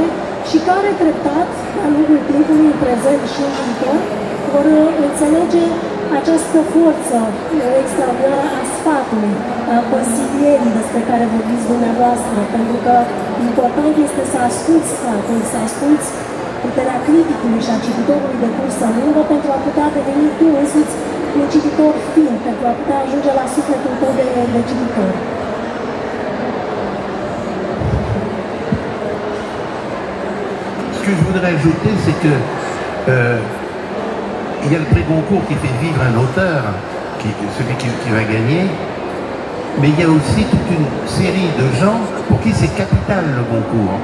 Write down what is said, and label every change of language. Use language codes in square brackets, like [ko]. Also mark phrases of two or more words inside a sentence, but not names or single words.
[ro] și care treptat, de-a lungul timpului, în prezent și în viitor, vor înțelege această forță extraordinară a sfatului, a consilierii despre care vorbiți dumneavoastră, pentru că important este să asculți sfatul, să asculți puterea criticului și a cititorului de cursă lungă pentru a putea deveni tu însuți un cititor fin, pentru a putea ajunge la sufletul tău de cititor. [fr] Ce que je voudrais ajouter, c'est que il y a le prix Goncourt qui fait vivre un auteur, celui qui va gagner, mais il y a aussi toute une série de gens pour qui c'est capital le Goncourt.